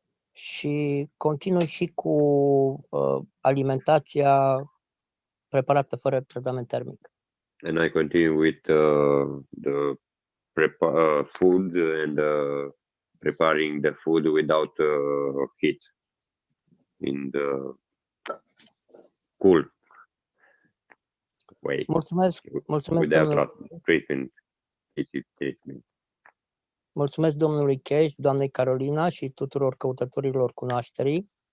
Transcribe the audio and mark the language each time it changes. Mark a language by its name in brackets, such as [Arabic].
[Romanian] Și continui și cu alimentația preparată fără tratament termic. [English] And I continue with the food and preparing the food without heat in the cool way. [Romanian] Mulțumesc [English] Treatment. [Romanian] Mulțumesc domnului Cash, doamnei Carolina și tuturor căutătorilor cunoașterii.